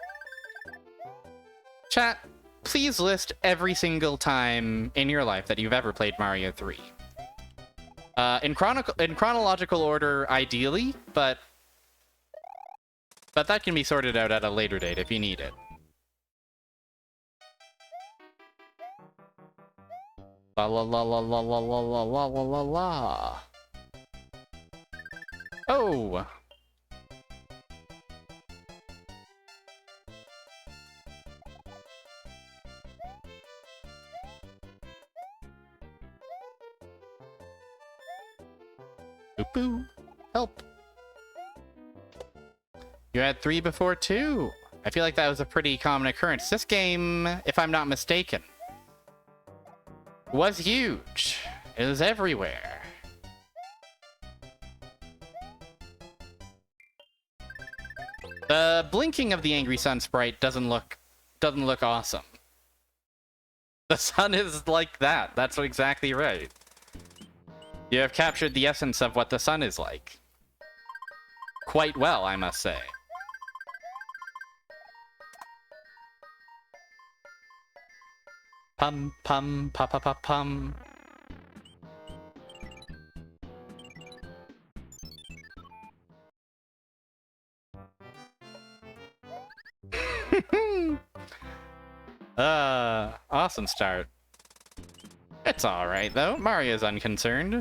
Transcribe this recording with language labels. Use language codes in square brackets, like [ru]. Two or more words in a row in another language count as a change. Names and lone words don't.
[en] Chat, please list every single time in your life that you've ever played Mario 3. In chronological order, ideally, but that can be sorted out at a later date if you need it. La la la la la la la la la la la la. Oh! Boo-boo. Help. You had 3 before 2. I feel like that was a pretty common occurrence. This game, if I'm not mistaken, was huge. It was everywhere. The blinking of the Angry Sun sprite doesn't look awesome. The sun is like that. That's exactly right. You have captured the essence of what the sun is like. Quite well, I must say. Pum pum pa pa pa pum. Awesome start. It's alright though. Mario's unconcerned.